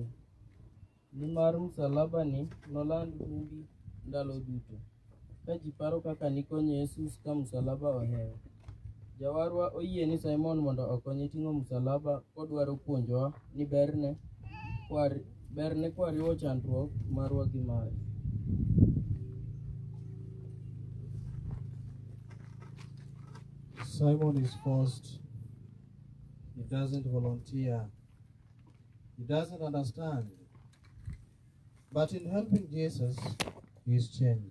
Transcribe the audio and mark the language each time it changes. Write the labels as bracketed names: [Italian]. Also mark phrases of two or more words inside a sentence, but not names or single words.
[Luo (Kenya and Tanzania)] Nimar msalaba ni noland humbi ndalo duto. Ka ji paro kaka nikonyo Yesus ka msalaba ohewo. Jawarwa oyie ni Simon mondo okonye ting'o msalaba kodwaro puonjowa ni berne kwariwo chandruok marwa gi mare. [English] Simon is forced. He doesn't volunteer. He doesn't understand. But in helping Jesus, he is changed.